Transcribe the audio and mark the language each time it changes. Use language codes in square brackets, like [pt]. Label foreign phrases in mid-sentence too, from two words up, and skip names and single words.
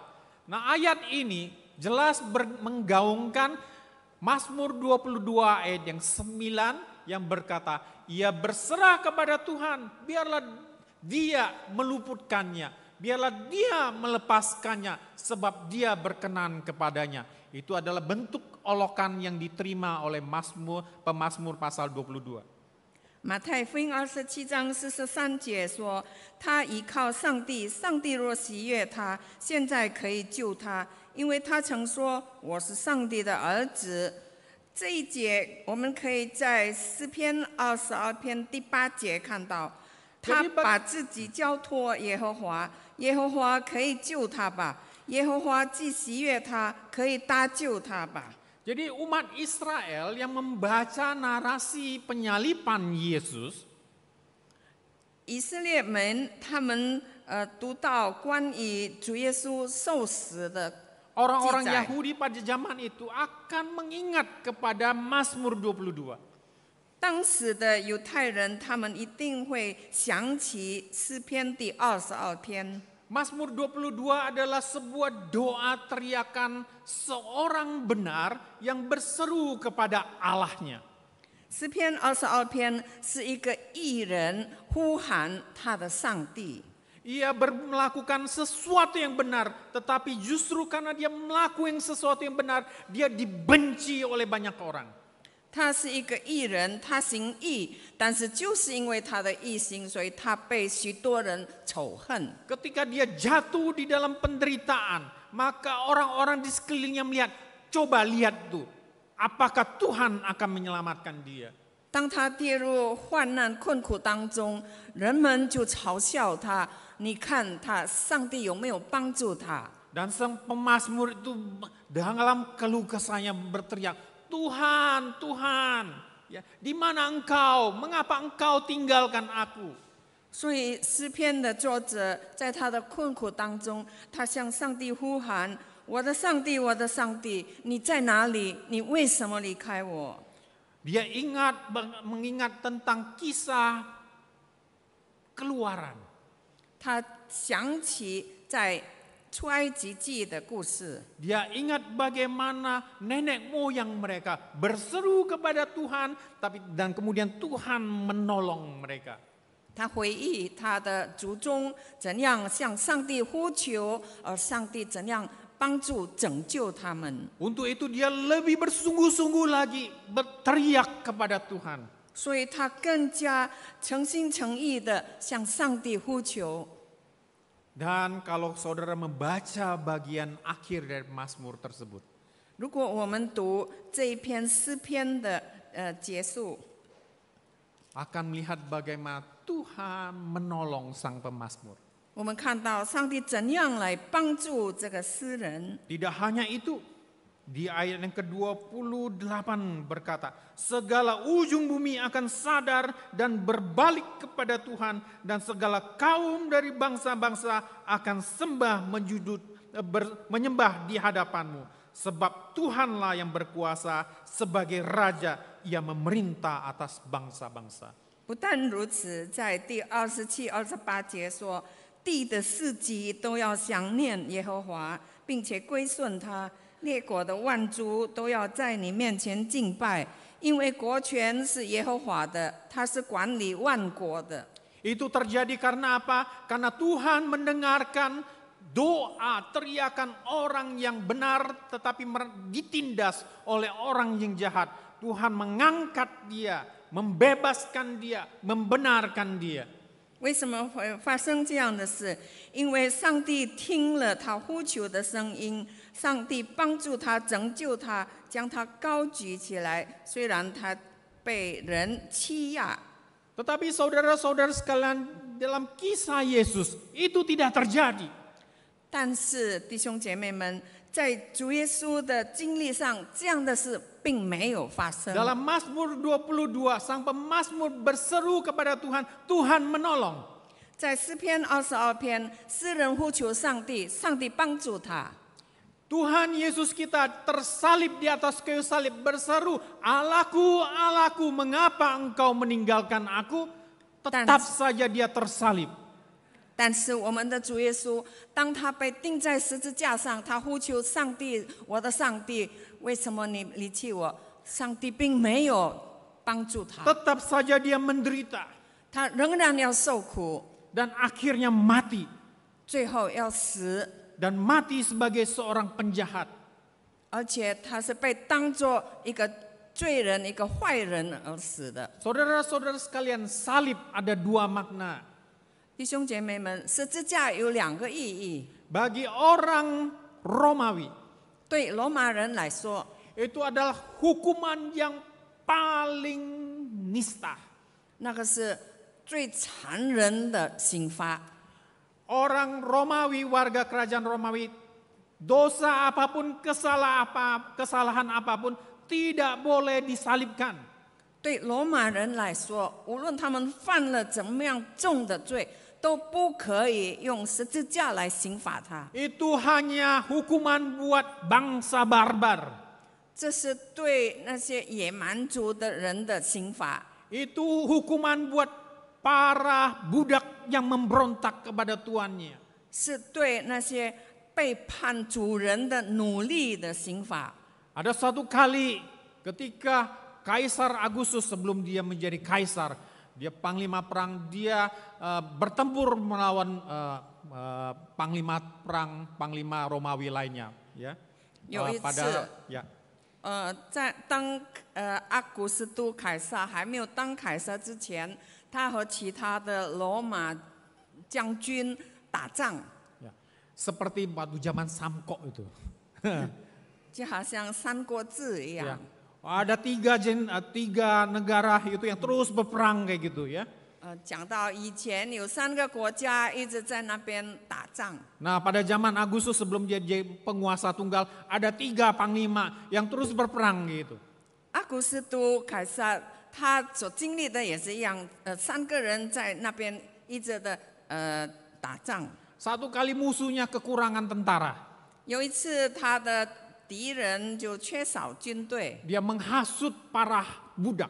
[id] Nah, ayat ini jelas menggaungkan Mazmur 22 ayat yang 9 yang berkata, ia berserah kepada Tuhan, biarlah dia meluputkannya, biarlah dia melepaskannya sebab dia berkenan kepadanya. Itu adalah bentuk olokan yang diterima oleh pemazmur pasal 22. [zh] 马太福音27章43节说：“他依靠上帝，上帝若喜悦他，现在可以救他，因为他曾说我是上帝的儿子。” 这一节我们可以在诗篇22篇第8节看到，他把自己交托耶和华，耶和华可以救他吧？耶和华既喜悦他，可以搭救他吧？ [id] Jadi umat Israel yang membaca narasi penyalipan Yesus, [zh] 以色列们他们读到关于主耶稣受死的 [id] orang-orang [zh] 记载。 [id] Yahudi pada zaman itu akan mengingat kepada Mazmur 22. [zh] 当时的犹太人，他们一定会想起诗篇第22篇。 [id] Mazmur 22 adalah sebuah doa teriakan seorang benar yang berseru kepada Allahnya. [zh] 诗篇22篇是一个义人呼喊他的上帝。 [id] Ia melakukan sesuatu yang benar, tetapi justru karena dia melakukan sesuatu yang benar, dia dibenci oleh banyak orang. [zh] 他是一个义人，他行义，但是就是因为他的义行，所以他被许多人仇恨。 [id] Ketika dia jatuh di dalam penderitaan, maka orang-orang di sekelilingnya melihat, coba lihat tuh, apakah Tuhan akan menyelamatkan dia? [zh] 当他跌入患难困苦当中，人们就嘲笑他。你看他，上帝有没有帮助他？ [id] Dan sang pemazmur itu dalam keluh kesahnya berteriak, Tuhan, Tuhan, ya, di mana engkau? Mengapa engkau tinggalkan aku? [zh] 所以诗篇的作者在他的困苦当中，他向上帝呼喊：“我的上帝，我的上帝，你在哪里？你为什么离开我？” [id] Dia mengingat tentang kisah keluaran. [zh] 他想起在出埃及记的故事。 [id] Dia ingat bagaimana nenek moyang mereka berseru kepada Tuhan, dan kemudian Tuhan menolong mereka. [zh] 他回忆他的祖宗怎样向上帝呼求，而上帝怎样帮助拯救他们。 [id] Untuk itu dia lebih bersungguh-sungguh lagi berteriak kepada Tuhan. [zh] 所以他更加诚心诚意的向上帝呼求。 [id] Dan kalau saudara membaca bagian akhir dari Mazmur tersebut, [zh] 如果我们读这一篇诗篇的结束， [id] akan melihat bagaimana Tuhan menolong sang pemazmur. [zh] 我们看到上帝怎样来帮助这个诗人。 [id] Tidak hanya itu, di ayat yang ke-28 berkata, segala ujung bumi akan sadar dan berbalik kepada Tuhan, dan segala kaum dari bangsa-bangsa akan menyembah di hadapanmu. Sebab Tuhanlah yang berkuasa sebagai Raja, ia memerintah atas bangsa-bangsa. [zh] 不但如此，在第27、28节说，地的四极都要想念耶和华，并且归顺他。列国的万族都要在你面前敬拜，因为国权是耶和华的，他是管理万国的。 [id] Itu terjadi karena apa? Karena Tuhan mendengarkan doa, teriakan orang yang benar tetapi ditindas oleh orang yang jahat. Tuhan mengangkat dia, membebaskan dia, membenarkan dia. [zh] 为什么会发生这样的事？因为上帝听了他呼求的声音，上帝帮助他、拯救他，将他高举起来。虽然他被人欺压， [id] Tetapi saudara-saudara sekalian, dalam kisah Yesus itu tidak terjadi. [zh] 但是弟兄姐妹们，在主耶稣的经历上，这样的事并没有发生。 [id] Dalam Mazmur 22, sang pemazmur berseru kepada Tuhan, Tuhan menolong. [zh] 在诗篇22篇，诗人呼求上帝，上帝帮助他。 [id] Tuhan Yesus kita tersalib di atas kayu salib berseru, "Allahku, Allahku, mengapa engkau meninggalkan aku?" Tetap saja dia tersalib. [zh] 但是我们的主耶稣，当他被钉在十字架上，他呼求上帝，我的上帝，为什么你离弃我？上帝并没有帮助他， [id] Tetap saja dia menderita [zh] 他仍然要受苦， [id] dan akhirnya mati. [zh] 最后要死， [id] Dan mati sebagai seorang penjahat. [zh] 而且他是被当作一个罪人、一个坏人而死的。 [id] Saudara-saudara sekalian, salib ada dua makna. [zh] 弟兄姐妹们，十字架有2个意义。 [id] Bagi orang Romawi, [zh] 对罗马人来说， [id] itu adalah hukuman yang paling nista. [zh] 那个是最残忍的刑罚。 [id] Orang Romawi, warga kerajaan Romawi, dosa apapun, kesalahan apapun tidak boleh disalibkan. [zh] 对罗马人来说，无论他们犯了怎么样重的罪，都不可以用十字架来刑罚他。 [id] Itu hanya hukuman buat bangsa barbar. [zh] 这是对那些野蛮族的人的刑罚， [id] Itu hukuman buat para budak yang memberontak kepada tuannya. [zh] 是对那些背叛主人的努力的刑罚。 [id] Ada satu kali ketika Kaisar Agustus sebelum dia menjadi kaisar, dia panglima perang, dia bertempur melawan panglima Romawi lainnya, ya. [zh] 有一次， ya. 在当阿古斯都凯撒还没有当凯撒之前，他和其他的罗马将军打仗， Ya. [id] Seperti waktu zaman Samko itu. [zh] 就好像《三国志》一样。 Ya. [id] Ada tiga negara itu yang terus berperang kayak gitu ya. [zh] 讲到以前有3个国家一直在那边打仗， [id] Nah pada zaman Agustus sebelum dia jadi penguasa tunggal, ada 3 panglima yang terus berperang gitu. [zh] 阿古斯都凯撒他所经历的也是一样，3个人在那边一直的打仗。 [id] Satu kali musuhnya kekurangan tentara. [zh] 有一次他的敌人就缺少军队， [id] Dia menghasut para budak